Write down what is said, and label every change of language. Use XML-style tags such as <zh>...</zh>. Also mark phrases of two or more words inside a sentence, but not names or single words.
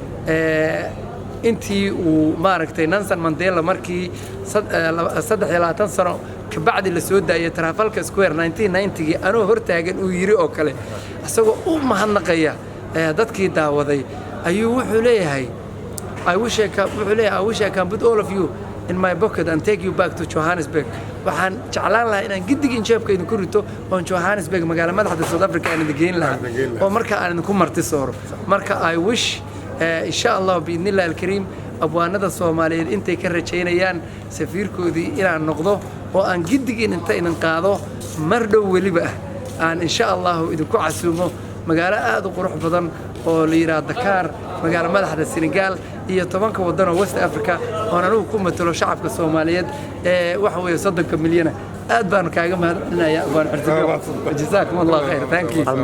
<so>intii uu maaragtay Nelson Mandela markii 23 sano ka bacdi la soo daayay Trafalgar Square 1990 anoo hortaagan uu yiri oo kale asagoo u mahadnaqaya dadkii daawaday ayuu wuxuu leeyahay</so> <en>I wish I can put all of you in my pocket and take you back to Johannesburg</en> <so>waxaan jeclaan lahaa inaan gidigin jeebkayda ku rito oo Johannesburg magaalada madaxda South Africa aan idin lahaa oo marka aan ku marti sooro marka</so> <en>I wish</en> <ar>إن شاء الله بإذن الله الكريم</ar> <so>abwaanada Soomaaliyeed intay ka rajeynayaan safiirkoodii inaan noqdo oo aan gidigin inta inaan qaado mardhow waliba aan</so> <ar>إن شاء الله</ar> <so>idinku casuumo magaalo aad u qurux badan oo la yiraahdo Dakar magaalo madaxda Senegal iyo 10 wadan oo West Africa oo anagu ku matalo shacabka Soomaaliyeed waxa weeye 30 milyan aad baan kaaga mahadcelinayaa abaan xirtiga</so> <ar>جزاكم الله خير</ar> <en>thank you</en>